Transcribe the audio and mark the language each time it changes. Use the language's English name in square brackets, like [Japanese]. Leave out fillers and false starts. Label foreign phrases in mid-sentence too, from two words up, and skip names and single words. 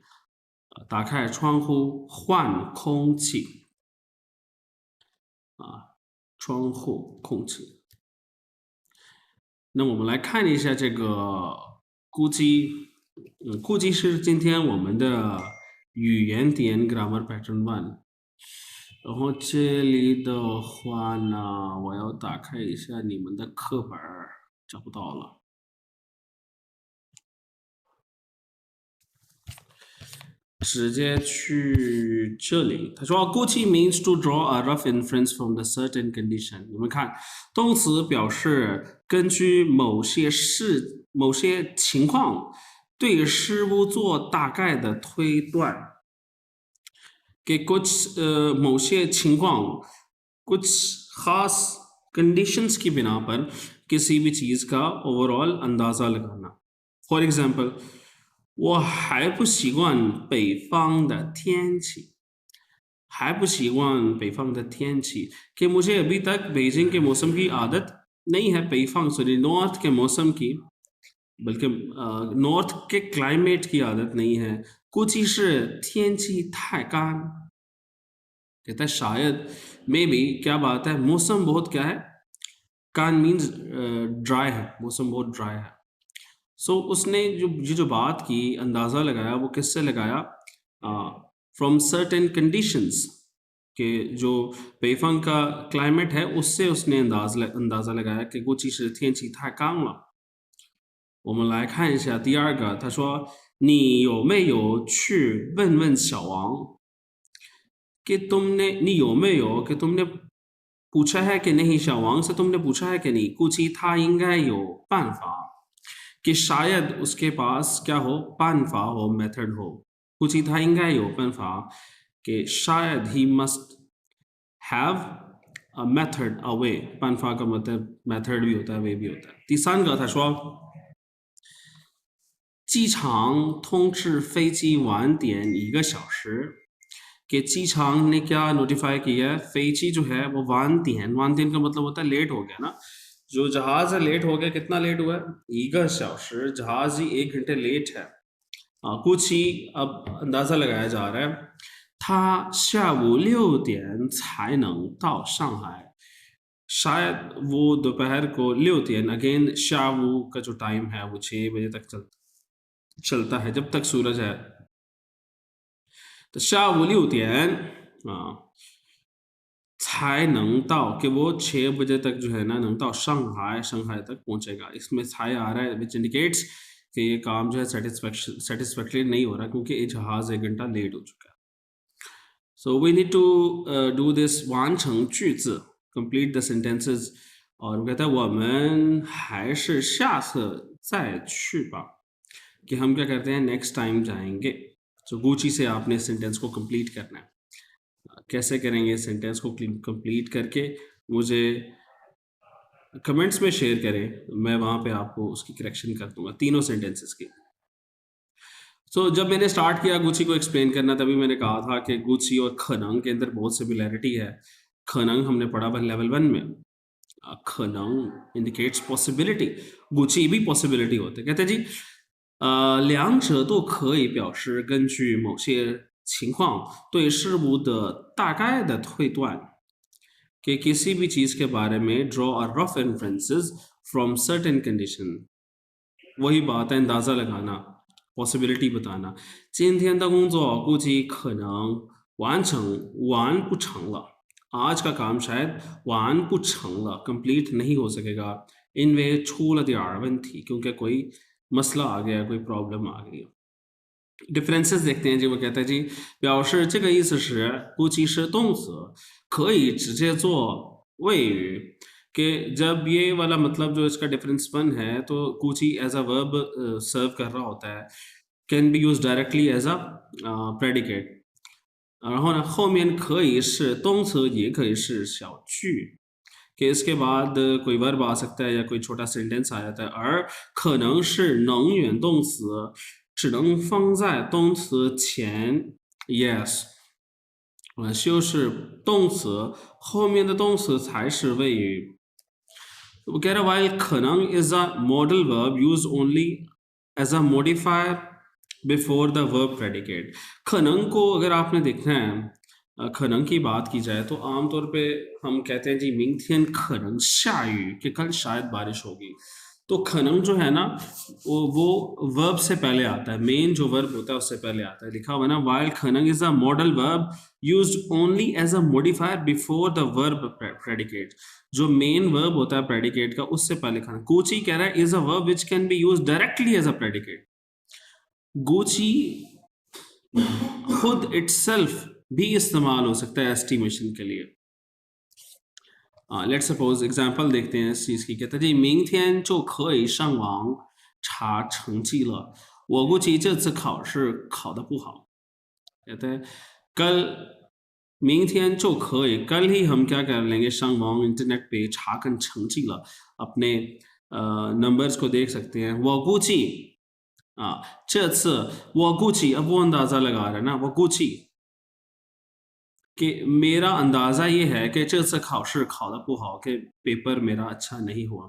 [Chinese] 打开窗户换空气窗户空气。那我们来看一下这个估计，估计是今天我们的语言点 [English] grammar pattern 1。 [Chinese] 然后这里的话呢，我要打开一下你们的课本，找不到了。直接去这里，他说估计 [English] means to draw a rough inference from the certain condition。 [Chinese] 你们看，动词表示根据某些情况对事物做大概的推断。 [Hindi] कि कुछ [Chinese] 某些情况, [Hindi] कुछ खास कंडीशंस की बिना पर किसी भी चीज का ओवरऑल अंदाजा लगाना। [English] for example, [Chinese] 我还不习惯北方的天气，还不习惯北方的天气, [Hindi] कि मुझे अभी तक बीजिंग के मौसम की आदत नहीं है, 北方 [English] sorry north [Hindi] के मौसम की, बल्कि नॉर्थ के क्लाइमेट की आदत नहीं है। [Chinese] 估计是天气太干, [Hindi] कहता है शायद, [English] maybe, [Hindi] क्या बात है, मौसम बहुत क्या है, कान [English] means dry [Hindi] है, मौसम बहुत ड्राई है। सो उसने जो बात की, अंदाज़ा लगाया, वो किससे लगाया, [English] from certain conditions, [Hindi] के जो पेफंग का क्लाइमेट है उससे उसने अंदाज़ा लगाया कि [Chinese] 估计是天气太干了。我们来看一下第二个，他说你有没有去问问小王， [Hindi] कि तुमने [Chinese] 你有没有 [Hindi] कि तुमने पूछा है कि नहीं, शावांग से तुमने पूछा है कि नहीं, [Chinese] 估计他应该有办法, [Hindi] कि शायद उसके पास क्या हो, पानफा हो, मेथड हो, [Chinese] 估计他应该有办法, [Hindi] कि शायद [English] he must have a method, a way, [Hindi] पानफा का मतलब मेथड भी होता है, वे भी होता है। [Chinese] 第三个他说机场通知飞机晚点1个小时 [Hindi] कि चीछांग ने क्या नोटिफाई किया है, फेची जो है वो [Chinese] 晚点 [Hindi] का मतलब होता है लेट हो गया ना, जो जहाज है लेट हो गया, कितना लेट हुआ है, [Chinese] 1个小时, [Hindi] जहाज ही 1 घंटे लेट है। कुछ ही अब अंदाजा लगाया जा रहा है, था [Chinese] 下午6点才能到上海, [Hindi] शायद वो दोपहर को 6点, अगेन शावू का जो टाइम है वो 6 बजे तक चलता है, जब तक सूरज है। [Chinese] तो 下午6点 才能到, [Hindi] कि वो 6 बजे तक जो है ना, [Chinese] 能到 [Hindi] शंघाई तक पहुंचेगा। इसमें छाई आ रहा है, [English] which indicates [Hindi] कि ये काम जो है सेटिस्फैक्टरी नहीं हो रहा, क्योंकि ये जहाज 1 घंटा लेट हो चुका है। [English] So we need to do this [Chinese] 完成句子 [English] complete the sentences, [Hindi] और वो कहता है [Chinese] 我们还是下次再去吧, [Hindi] कि हम क्या करते हैं, [English] next time [Hindi] जाएंगे। तो गुची से आपने सेंटेंस को कंप्लीट करना है। कैसे करेंगे, सेंटेंस को कंप्लीट करके मुझे कमेंट्स में शेयर करें, मैं वहाँ पे आपको उसकी करेक्शन कर दूंगा, तीनों सेंटेंसेस की। तो जब मैंने स्टार्ट किया गुची को एक्सप्लेन करना, तभी मैंने कहा था कि गुची और खनंग के अंदर बहुत सिमिलैरिटी है। खनंग हमने पढ़ा था लेवल 1 में, खनंग [English] indicates possibility, [Hindi] गुची भी पॉसिबिलिटी होते। कहते जी [Chinese] 两者都可以表示根据某些情况对事物的大概的推断, [Hindi] कि किसी भी चीज के बारे में [English] draw a rough inferences from certain condition, [Hindi] वही बात है, अंदाजा लगाना, पॉसिबिलिटी बताना। [Chinese] 今天的工作估计可能完不成了, [Hindi] आज का काम शायद [Chinese] 完不成了 [Hindi] कंप्लीट नहीं हो सकेगा, [Chinese] 因为出了点问题, [Hindi] क्योंकि कोई मसला आ गया, कोई प्रॉब्लम आ गई। डिफरेंसेस देखते हैं जी। वो कहता है जी [Chinese] 表示这个意思是估计是动词可以直接做谓语, [Hindi] कि जब ये वाला मतलब जो इसका डिफरेंस 1 है, तो कुची [English] as a verb serve [Hindi] कर रहा होता है, [English] can be use directly as a predicate, [Chinese] 然后呢后面可以是动词也可以是小句, [Hindi] कि इसके बाद कोई वर्ब आ सकता है या कोई छोटा सेंटेंस आ जाता है, [Chinese] 而可能是能源动词只能放在动词前 [English] yes, [Chinese] 修饰动词后面的动词才是谓语。 [Hindi] वो कह रहा है [English] while 可能 is a modal verb used only as a modifier before the verb predicate, [Hindi] 可能 को अगर आपने देखना है, 可能 की बात की जाए तो आमतौर पे हम कहते हैं जी [Chinese] 明天可能下雨, [Hindi] कि कल शायद बारिश होगी। तो खनंग जो है ना, वो वर्ब से पहले आता है, मेन जो वर्ब होता है उससे पहले आता है, लिखा हुआ है ना, while खनंग [English] is a modal verb used only as a modifier before the verb predicate, [Hindi] जो मेन वर्ब होता है प्रेडिकेट का उससे पहले खनंग। गुची कह रहा है [English] is a verb which can be use directly as a predicate. [Hindi] गुची खुद इटसेल्फ भी इस्तेमाल हो सकता है एस्टिमेशन के लिए। [English] let's suppose example [Hindi] देखते हैं इस चीज की। कहता है जी [Chinese] 明天就可以上网查成绩了，我估计这次考试考得不好。 [Hindi] कहते हैं कल [Chinese] 明天就可以, [Hindi] कल ही हम क्या कर लेंगे, [Chinese] 上网 [Hindi] इंटरनेट पे [Chinese] 查看成绩了, [Hindi] अपने नंबर्स को देख सकते हैं। [Chinese] वो गुची 这次我估计, [Hindi] अब वो अंदाजा लगा रहा है ना, वो गुची कि मेरा अंदाजा ये है कि [Chinese] 这次考试考得不好, [Hindi] कि पेपर मेरा अच्छा नहीं हुआ।